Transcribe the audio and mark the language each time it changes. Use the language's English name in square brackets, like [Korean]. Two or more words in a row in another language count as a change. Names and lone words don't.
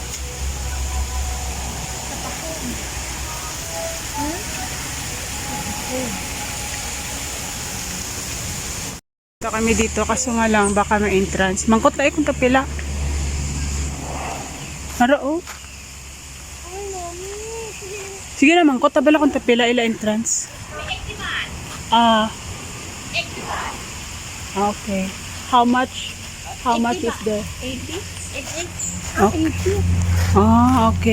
[Filipino] Ito kami dito kaso nga lang baka may entrance. [Hiligaynon] Mangkot na kung kapila. Haro oh. Sige na mangkot tabala kung tapila ila entrance. Okay. [English] How much? How much is there? 80? 80? Okay. Ah, okay.